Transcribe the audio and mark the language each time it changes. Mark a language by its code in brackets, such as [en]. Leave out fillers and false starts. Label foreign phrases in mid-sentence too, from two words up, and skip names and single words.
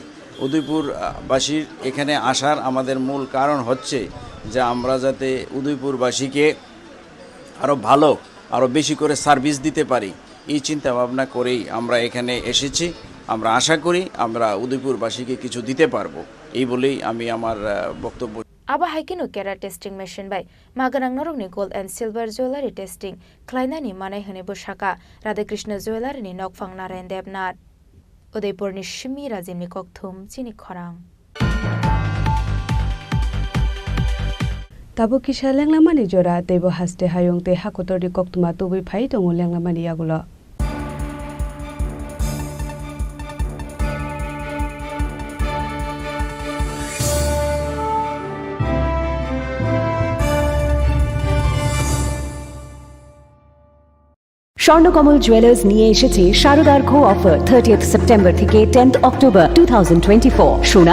[bn] উদয়পুরবাসীর এখানে আসার আমাদের মূল কারণ হচ্ছে যে আমরা যাতে উদয়পুরবাসীকে আরও ভালো, আরও বেশি করে সার্ভিস দিতে পারি, এই চিন্তা ভাবনা করেই আমরা এখানে এসেছি। আমরা আশা করি আমরা উদয়পুরবাসীকে কিছু দিতে পারবো, এই বলেই আমি আমার বক্তব্য। [trp] Aba haikinu kera [en] testing machine [trp] bai maganang norongni [en] gold and silver jewelry testing [trp] klainani manai hone boshaka Radhakrishna jewelry ni nokphang Narayan Devnath Udaipur ni Shimi Rajimni Kokthum Chini Khorang Tabo kisha lenglamani jora tebo haste hayongte hakotori koktuma tubi phai tongo lenglamani yagulo. [bn] স্বর্ণকমল জুয়েলার্স নিয়ে এসেছে শারদার খো অফার 30th সেপ্টেম্বর থেকে 10th অক্টোবর 2024 সোনা